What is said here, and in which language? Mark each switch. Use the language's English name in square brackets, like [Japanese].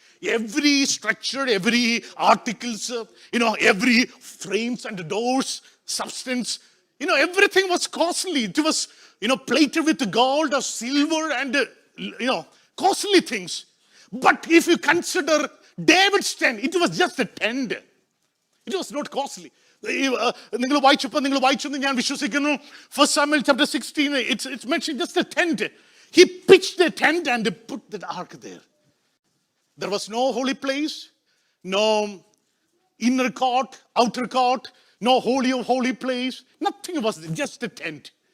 [English] Every structure, every articles, you know, every frames and doors, substance, you know, everything was costly. It was, you know, plated with gold or silver and, you know, costly things. But if you consider David's tent, it was just a tent. It was not costly. [Malayalam] നിങ്ങൾ വായിച്ചെന്ന് ഞാൻ വിശ്വസിക്കുന്നു. [English] 1 Samuel chapter 16, it's mentioned just a tent. He pitched the tent and put the ark there. There was no holy place, no inner court, outer court, no holy of holy place. Nothing was there, just a tent.